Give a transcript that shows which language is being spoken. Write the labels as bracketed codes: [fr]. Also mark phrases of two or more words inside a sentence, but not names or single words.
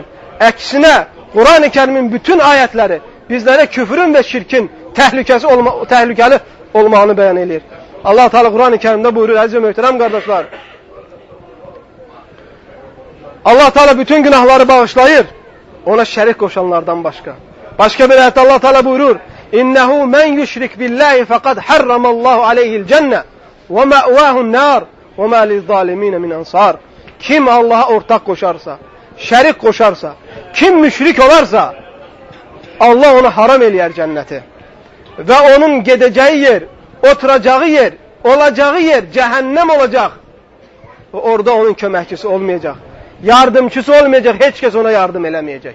[az] Əksinə, Quran-ı Kərimin bütün ayətləri bizlərə küfrün və şirkin təhlükəli olmağını bəyan edir. Allah Teala Quran-ı Kərimdə buyurur, əziz və möhtərəm qardaşlar, Allah Teala bütün günahları bağışlayır, ona şərik qoşanlardan başqa. Başqa bir ayətdə Allah Teala buyurur, [ar] إنه من يشرك بالله فقد حرم الله عليه الجنة ومأواه النار وما للظالمين من أنصار. [tr] Kim Allah'a ortak koşarsa, [az] şərik koşarsa, kim müşrik olarsa, Allah ona haram eləyər cənnəti. Və onun gedəcəyi yer, oturacağı yer, olacağı yer cəhənnəm olacaq. Və orada onun köməkçisi olmayacaq. Yardımçısı olmayacaq, heç kəs ona yardım eləməyəcək.